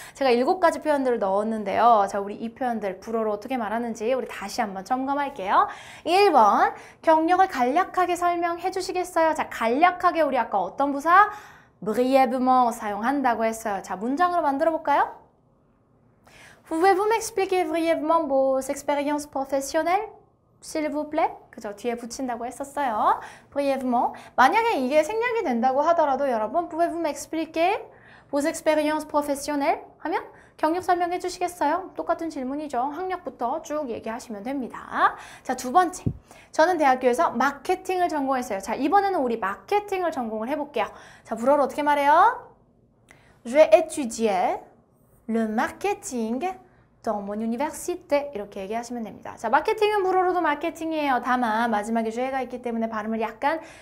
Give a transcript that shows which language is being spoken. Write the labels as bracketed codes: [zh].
[ko] 제가 7가지 표현들을 넣었는데요. 자, 우리 이 표현들 불어로 어떻게 말하는지 우리 다시 한번 점검할게요. 1번, 경력을 간략하게 설명해 주시겠어요? 자, 간략하게 우리 아까 어떤 부사? brièvement 사용한다고 했어요. 자, 문장으로 만들어 볼까요? [fr] Pouvez-vous m'expliquer brièvement vos expériences professionnelles? S'il vous plaît? 그죠? [ko] 뒤에 붙인다고 했었어요. brièvement. 만약에 이게 생략이 된다고 하더라도 여러분 pouvez-vous m'expliquer vos expériences professionnelles? 하면 경력 설명해 주시겠어요? 똑같은 질문이죠. 학력부터 쭉 얘기하시면 됩니다. 자, 두 번째. 저는 대학교에서 마케팅을 전공했어요. 자, 이번에는 우리 마케팅을 전공을 해볼게요. 자, 불어로 어떻게 말해요? [fr] J'ai étudié le marketing dans mon université. [ko] 이렇게 얘기하시면 됩니다. 자, 마케팅은 불어로도 마케팅이에요. 다만 마지막에 죄가 있기 때문에 발음을 약간